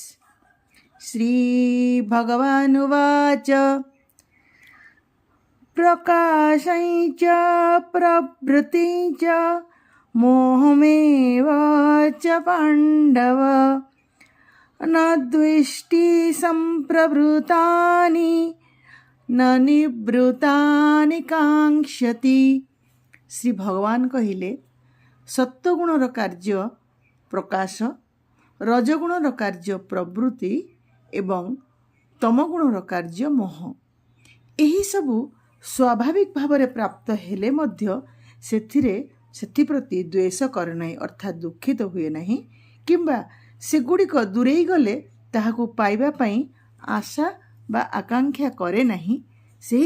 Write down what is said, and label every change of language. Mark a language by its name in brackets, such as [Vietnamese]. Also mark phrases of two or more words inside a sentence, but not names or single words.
[Sanskrit] श्री भगवानुवाच प्रकाशं च प्रवृत्तिं च मोहमेव च पाण्डव न द्वेष्टि सम्प्रवृत्तानि न निवृत्तानि कांक्षति। [Odia] ଶ୍ରୀ ଭଗବାନ କହିଲେ ସତ୍ୱଗୁଣର କାର୍ଯ୍ୟ ପ୍ରକାଶ, ରଜଗୁଣର କାର୍ଯ୍ୟ ପ୍ରବୃତ୍ତି ଏବଂ ତମଗୁଣର କାର୍ଯ୍ୟ ମୋହ। ଏହି ସବୁ ସ୍ୱାଭାବିକ ଭାବରେ ପ୍ରାପ୍ତ ହେଲେ ମଧ୍ୟ ସେଥିପ୍ରତି ଦ୍ୱେଷ କରେ ନାହିଁ, ଅର୍ଥାତ ଦୁଃଖିତ ହୁଏ ନାହିଁ କିମ୍ବା ସେଗୁଡ଼ିକ ଦୂରେଇ ଗଲେ ତାହାକୁ ପାଇବା ପାଇଁ ଆଶା ବା ଆକାଂକ୍ଷା କରେ ନାହିଁ।